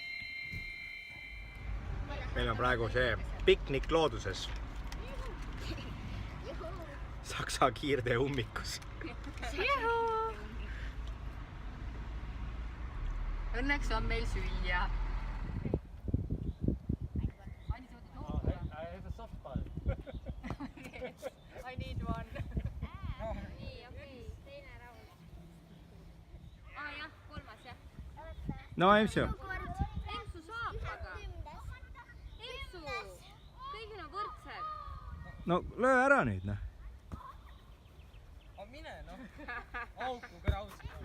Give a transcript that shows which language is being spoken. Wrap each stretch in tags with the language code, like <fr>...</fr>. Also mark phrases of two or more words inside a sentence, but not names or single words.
<et>Meil on praegu see piknik looduses. Saksa kiirtee ummikus. Õnneks on meil süüa.</et> <en>I need one.</en> <et>Nii, okei, teine raul. Jah, kolmas jah. No, Emsu. Emsu saab aga. Emsu, kõigil on võrdsed. No, löö ära nüüd, noh. Mine, noh. Auku krausi.</et>